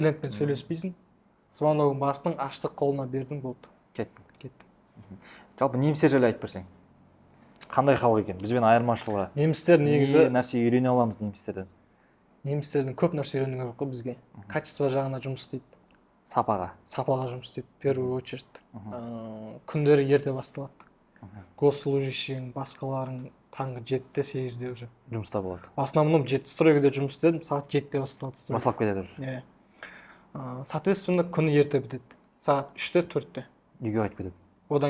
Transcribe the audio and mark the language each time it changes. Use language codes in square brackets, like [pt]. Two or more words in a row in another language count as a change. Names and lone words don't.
[kk] Сен клиентпен сөйлеспейсің. Звоногын бастың, аштық қолына бердің, болды. Кеттің. Жалпы немістер жайлы айтып берсең. Қандай халық екен? Бізбен айырмашылығы? Немістер негізі не нәрсе үйрене аламыз немістерден? Немістерден көп нәрсе үйрену керек қой бізге. Качество жағына жұмыс істейді. Сапаға жұмыс істейді, [ru] в первую очередь. [kk] Күндері ерте басталады. Госслужащиң, басқаларың таңғы 7-те 8-де уже жұмыста болады. [ru] В основном [kk] стройкада жұмыс істедім, сағат 7-те басталады. Басталып кетеді уже. Соответственно, күні ерте бітеді. Сағат 3-те 4-те. Үйге қайтып кетеді.